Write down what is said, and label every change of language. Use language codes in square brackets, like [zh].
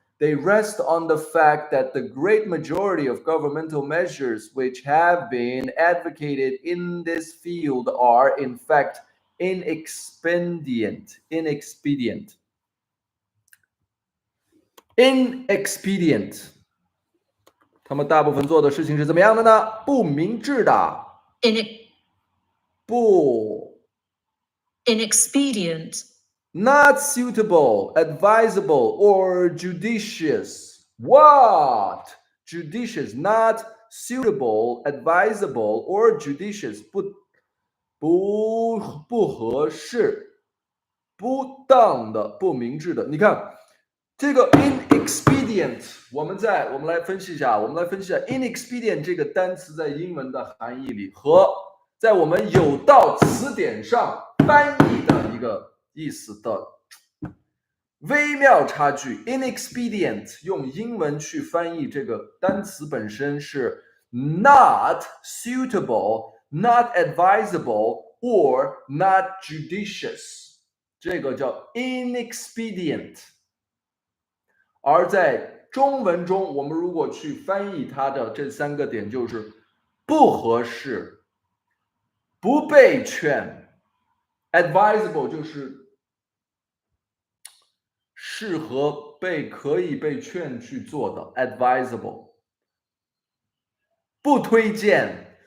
[en] They rest on the fact that the great majority of governmental measures which have been advocated in this field are, in fact, inexpedient. [zh] 他们大部分做的事情是怎么样的呢？不明智的，不 [en] inexpedient, not suitable, advisable, or judicious. What? Judicious, not suitable, advisable, or judicious. [zh] 不合适，不当的，不明智的。你看这个 inexpedient， 我们来分析一下，inexpedient 这个单词在英文的含义里和在我们有道词典上翻译的一个意思的微妙差距。 inexpedient 用英文去翻译这个单词本身是 [en] not suitable。 Not advisable or not judicious， [zh] 这个叫 inexpedient。而在中文中，我们如果去翻译它的这三个点，就是不合适、不被劝 ，advisable 就是适合可以被劝去做的 advisable， 不推荐。